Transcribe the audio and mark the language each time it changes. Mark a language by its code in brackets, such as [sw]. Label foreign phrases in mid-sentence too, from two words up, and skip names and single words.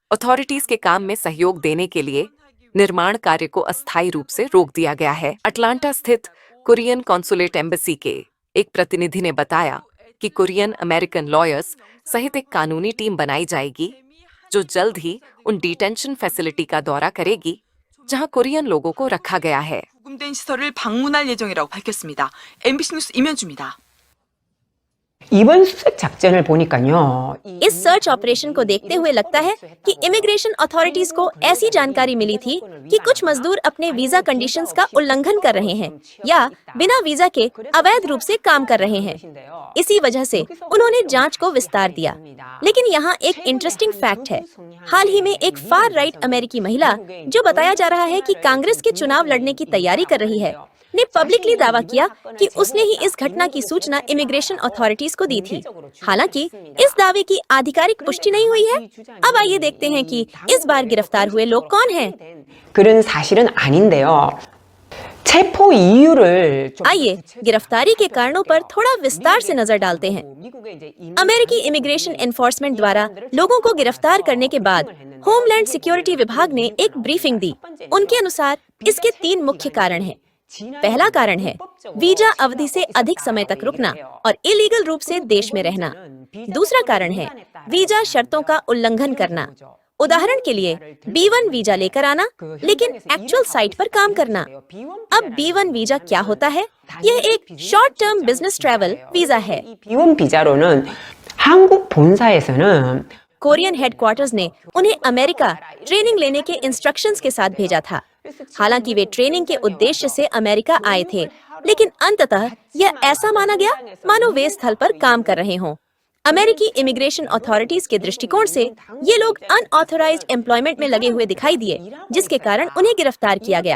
[hi] अथॉरिटीज के काम में सहयोग देने के लिए निर्माण कार्य को अस्थायी रूप से रोक दिया गया है। अटलांटा स्थित [en] Korean consulate embassy [hi] के एक प्रतिनिधि ने बताया कि [en] Korean American lawyers [hi] सहित एक कानूनी टीम बनाई जाएगी जो जल्द ही उन [en] detention facility [hi] का दौरा करेगी जहां कोरियन लोगों को रखा गया है। [ko] 구금된 시설을 방문할 예정이라고 밝혔습니다. MBC 뉴스 임현주입니다. 이번 수색 작전을 보니까요. [hi] इस [en] search operation [hi] को देखते हुए लगता है कि [en] immigration authorities [hi] को ऐसी जानकारी मिली थी कि कुछ मजदूर अपने [en] visa conditions [hi] का उल्लंघन कर रहे हैं या बिना वीजा के अवैध रूप से काम कर रहे हैं। इसी वजह से उन्होंने जांच को विस्तार दिया। लेकिन यहाँ एक [en] interesting fact [hi] है। हाल ही में एक [en] far right [hi] अमेरिकी महिला, जो बताया जा रहा है कि कांग्रेस के चुनाव लड़ने की तैयारी कर रही है, ने पब्लिकली दावा किया कि उसने ही इस घटना की सूचना [en] immigration authorities [hi] को दी थी। हालांकि इस दावे की आधिकारिक पुष्टि नहीं हुई है। अब आइए देखते हैं कि इस बार गिरफ्तार हुए लोग कौन हैं। [ko] 그런 사실은 아닌데요. 체포 이유를 [hi] आइए गिरफ्तारी के कारणों पर थोड़ा विस्तार से नजर डालते हैं। अमेरिकी [en] immigration enforcement [hi] द्वारा लोगों को गिरफ्तार करने के बाद [en] homeland security [hi] विभाग ने एक ब्रीफिंग दी। उनके अनुसार इसके 3 मुख्य कारण हैं। पहला कारण है वीजा अवधि से अधिक समय तक रुकना और इलीगल रूप से देश में रहना। दूसरा कारण है वीजा शर्तों का उल्लंघन करना। उदाहरण के लिए B1 वीजा लेकर आना लेकिन [en] actual site [hi] पर काम करना। अब B1 वीजा क्या होता है? यह एक [en] short term business travel visa [hi] है। [ko] B1 비자로는 한국 본사에서는 [en] Korean headquarters [hi] ने उन्हें अमेरिका ट्रेनिंग लेने के इंस्ट्रक्शंस के साथ भेजा था। हालांकि वे ट्रेनिंग के उद्देश्य से अमेरिका आए थे, लेकिन अंततः यह ऐसा माना गया मानो वे स्थल पर काम कर रहे हों। अमेरिकी [en] immigration authorities [hi] के दृष्टिकोण से ये लोग [en] unauthorized employment [hi] में लगे हुए दिखाई दिए, जिसके कारण उन्हें गिरफ्तार किया गया।